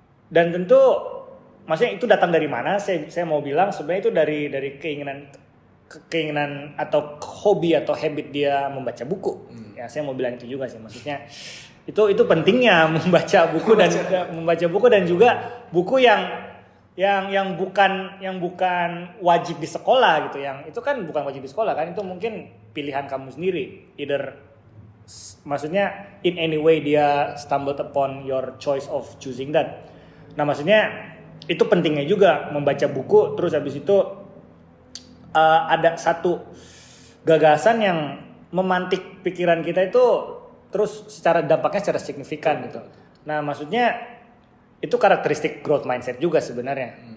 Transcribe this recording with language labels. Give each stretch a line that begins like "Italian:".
Indonesian: Dan tentu maksudnya itu datang dari mana? Saya mau bilang sebenarnya itu dari keinginan atau hobi atau habit dia membaca buku. Ya saya mau bilang itu juga sih, maksudnya itu pentingnya membaca buku dan juga buku yang bukan wajib di sekolah gitu. Yang itu kan bukan wajib di sekolah kan, itu mungkin pilihan kamu sendiri.
English: Either
Indonesian: maksudnya
English: in any way
Indonesian: dia
English: stumbled upon your choice of choosing that.
Indonesian: Nah, maksudnya itu pentingnya juga membaca buku. Terus habis itu ada satu gagasan yang memantik pikiran kita itu terus dampaknya secara signifikan gitu. Nah, maksudnya itu karakteristik growth mindset juga sebenarnya.